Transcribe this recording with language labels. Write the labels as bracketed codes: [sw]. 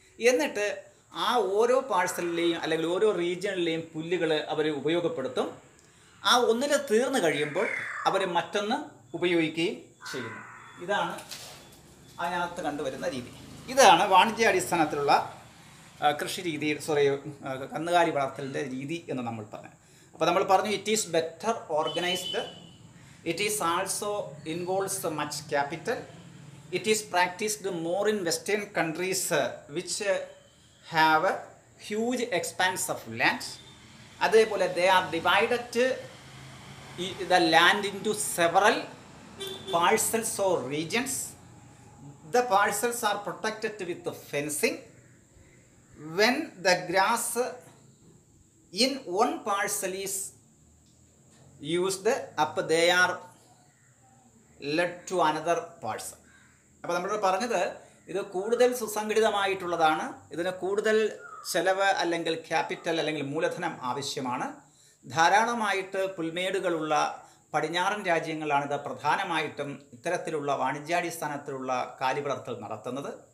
[ml] എന്നിട്ട് ആ ഓരോ പാഴ്സലിലെയും അല്ലെങ്കിൽ ഓരോ റീജിയണിലെയും പുല്ലുകൾ അവർ ഉപയോഗപ്പെടുത്തും. ആ ഒന്നിൽ തീർന്നു കഴിയുമ്പോൾ അവർ മറ്റൊന്ന് ഉപയോഗിക്കുകയും ചെയ്യുന്നു. ഇതാണ് അതിനകത്ത് കണ്ടുവരുന്ന രീതി. ഇതാണ് വാണിജ്യാടിസ്ഥാനത്തിലുള്ള കൃഷി രീതി, കന്നുകാലി വളർത്തലിൻ്റെ രീതി എന്ന് നമ്മൾ പറഞ്ഞു. അപ്പോൾ നമ്മൾ പറഞ്ഞു [en] It is better organised, it is also involves much capital, it is practiced more in western countries which have a huge expanse of land. [ml] അതേപോലെ [en] they are divided the land into several parcels or regions. The parcels are protected with the fencing. When the grass in one parcel is used up, they are led to another parcel. [ml] അപ്പോൾ നമ്മൾ പറഞ്ഞത് ഇത് കൂടുതൽ സുസംഘടിതമായിട്ടുള്ളതാണ്. ഇതിന് കൂടുതൽ ചെലവ് അല്ലെങ്കിൽ capital അല്ലെങ്കിൽ മൂലധനം ആവശ്യമാണ്. ധാരാളമായിട്ട് പുൽമേടുകളുള്ള പടിഞ്ഞാറൻ രാജ്യങ്ങളാണിത് പ്രധാനമായിട്ടും ഇത്തരത്തിലുള്ള വാണിജ്യാടിസ്ഥാനത്തിലുള്ള കാലിവളർത്തൽ നടത്തുന്നത്.